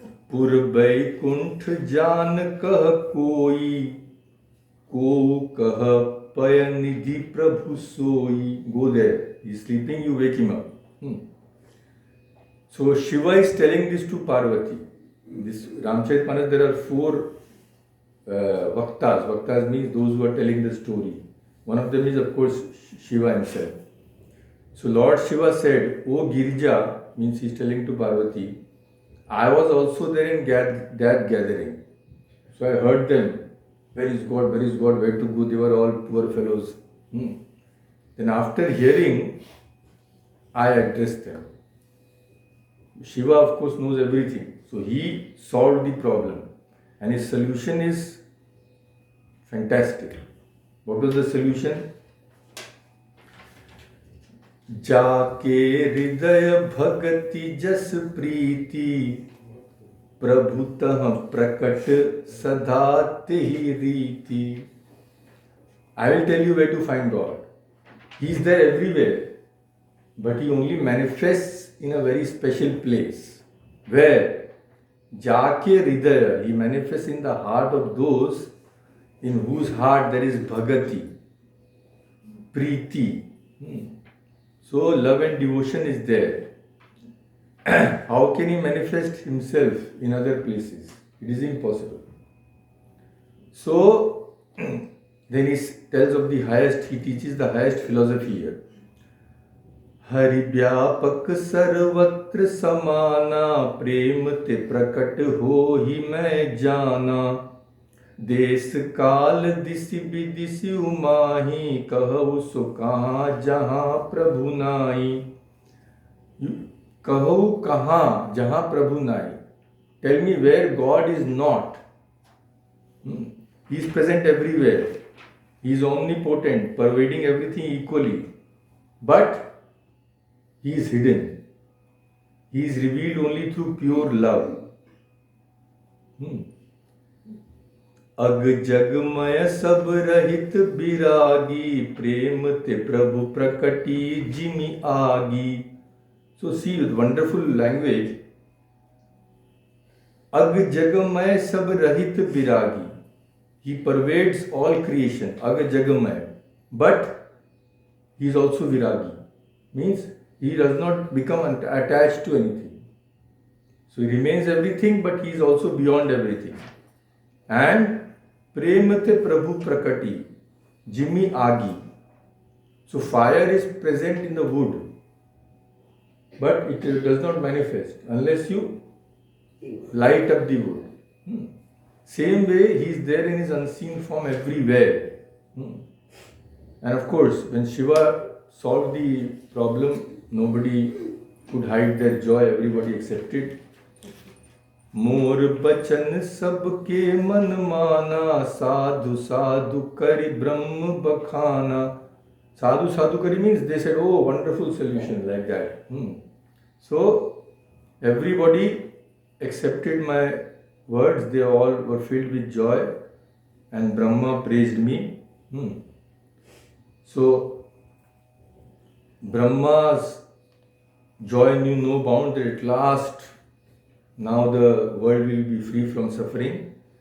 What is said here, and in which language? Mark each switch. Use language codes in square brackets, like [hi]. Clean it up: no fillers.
[awa] पुर बैकुंठ जान कह कोई, को कह पय निधि प्रभु सोई. [en] Go there. He is sleeping, you wake him up. So Shiva is telling this to Parvati. This Ramcharitmanas, there are 4 Vaktas. Vaktas means those who are telling the story. One of them is of course Shiva himself. So Lord Shiva said, O Girija, means he is telling to Parvati, I was also there in that gathering. So I heard them. Where is God? Where is God? Where to go? They were all poor fellows. Then after hearing, I addressed them. Shiva of course knows everything. So he solved the problem. And his solution is fantastic. What was the solution? [awa] जाके हृदय भगति जस प्रीति प्रभु तह प्रकट सदा तेहि रीति. [en] I will tell you where to find God. He is there everywhere, but He only manifests in a very special place. Where? [awa] Jaake Hridaya, [en] He manifests in the heart of those in whose heart there is bhagati, preeti. So love and devotion is there. How can He manifest Himself in other places? It is impossible. So then He tells of the highest, He teaches the highest philosophy here. [awa] हरि व्यापक सर्वत्र समाना प्रेम ते प्रकट हो ही मैं जाना देश काल दिशि विदिशि उमाही कहु सो कहाँ जहाँ प्रभु नाई. कहु कहाँ जहाँ प्रभु नाई. [en] Tell me where God is not. He is present everywhere. He is omnipotent, pervading everything equally. But He is hidden. He is revealed only through pure love. [awa] अग जगमय सब रहित विरागी प्रेम ते प्रभु प्रकटी जिमि आगी. [en] So see with wonderful language. [awa] अग जगमय सब रहित विरागी. [en] He pervades all creation. [awa] Ag jagamay. [en] But he is also viragi. Means he does not become attached to anything. So he remains everything, but he is also beyond everything. And [awa] premate prabhu prakati, jimmi agi. [en] So fire is present in the wood, but it does not manifest unless you light up the wood. Same way, he is there in his unseen form everywhere. And of course, when Shiva solved the problem, nobody could hide their joy, everybody accepted. [awa] मोर बचन सबके मन माना साधु साधु करि ब्रह्म बखाना. Sadhu sadhu kari [en] means they said, oh, wonderful solution, like that. So everybody accepted my words, they all were filled with joy, and Brahma praised me. So Brahma's joy knew no bound, that at last now the world will be free from suffering.